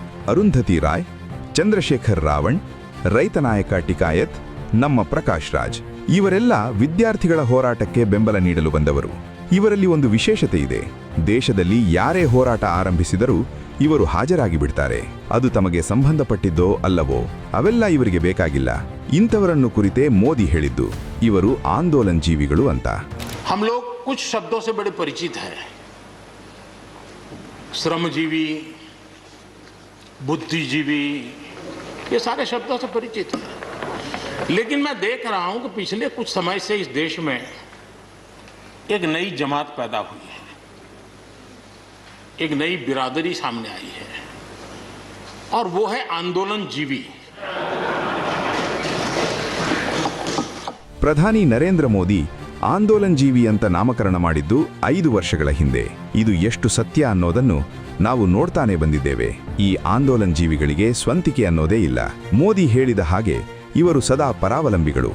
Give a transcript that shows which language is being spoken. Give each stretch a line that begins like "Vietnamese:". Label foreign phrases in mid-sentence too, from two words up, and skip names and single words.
Kannada: ಅರುಂಧತಿ ರಾಯ್, ಚಂದ್ರಶೇಖರ್ ರಾವಣ್, ರೈತ ನಾಯಕ ಟಿಕಾಯತ್, ನಮ್ಮ ಪ್ರಕಾಶ್ ರಾಜ್ ಇವರೆಲ್ಲ ವಿದ್ಯಾರ್ಥಿಗಳ ಹೋರಾಟಕ್ಕೆ ಬೆಂಬಲ ನೀಡಲು ಬಂದವರು. ಇವರಲ್ಲಿ ಒಂದು ವಿಶೇಷತೆ ಇದೆ. ದೇಶದಲ್ಲಿ ಯಾರೇ ಹೋರಾಟ ಆರಂಭಿಸಿದರೂ ಇವರು ಹಾಜರಾಗಿ ಬಿಡ್ತಾರೆ. ಅದು ತಮಗೆ ಸಂಬಂಧಪಟ್ಟಿದ್ದೋ ಅಲ್ಲವೋ ಅವೆಲ್ಲ ಇವರಿಗೆ ಬೇಕಾಗಿಲ್ಲ. ಇಂಥವರನ್ನು ಕುರಿತೇ ಮೋದಿ ಹೇಳಿದ್ದು ಇವರು ಆಂದೋಲನ ಜೀವಿಗಳು ಅಂತ.
Hindi: हम लोग कुछ शब्दों से बड़े परिचित हैं, श्रमजीवी, बुद्धिजीवी, ये सारे शब्दों से परिचित हैं। लेकिन मैं देख रहा हूं कि पिछले कुछ समय से इस देश में एक नई जमात पैदा हुई है, एक नई बिरादरी सामने आई है, और वो है आंदोलन जीवी।
Kannada: ಪ್ರಧಾನಿ ನರೇಂದ್ರ ಮೋದಿ ಆಂದೋಲನ್ ಜೀವಿ ಅಂತ ನಾಮಕರಣ ಮಾಡಿದ್ದು 5 ವರ್ಷಗಳ ಹಿಂದೆ. ಇದು ಎಷ್ಟು ಸತ್ಯ ಅನ್ನೋದನ್ನು ನಾವು ನೋಡ್ತಾನೆ ಬಂದಿದ್ದೇವೆ. ಈ ಆಂದೋಲನ್ ಜೀವಿಗಳಿಗೆ ಸ್ವಂತಿಕೆ ಅನ್ನೋದೇ ಇಲ್ಲ. ಮೋದಿ ಹೇಳಿದ ಹಾಗೆ ಇವರು ಸದಾ ಪರಾವಲಂಬಿಗಳು.